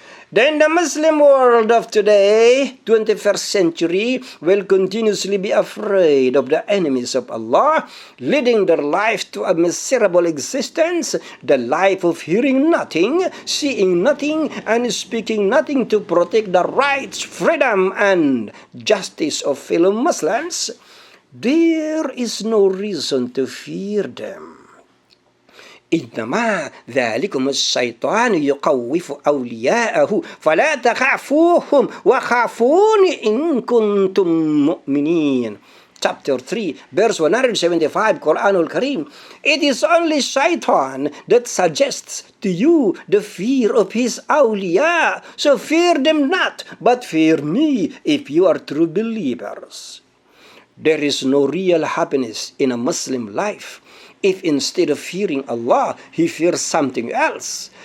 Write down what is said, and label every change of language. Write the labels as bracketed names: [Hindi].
[English] Then the Muslim world of today, 21st century, will continuously be afraid of the enemies of Allah, leading their life to a miserable existence, the life of hearing nothing, seeing nothing, and speaking nothing to protect the rights, freedom, and justice of fellow Muslims. There is no reason to fear them. [Arabic] إنما ذلكم الشيطان يخوف أولياءه فلا تخافوهم وخافون إن كنتم مؤمنين. [English] Chapter 3, verse 175, Quranul Kareem. It is only Shaitan that suggests to you the fear of his awliya. So fear them not, but fear me if you are true believers. There is no real happiness in a Muslim life if instead of fearing Allah, he fears something else.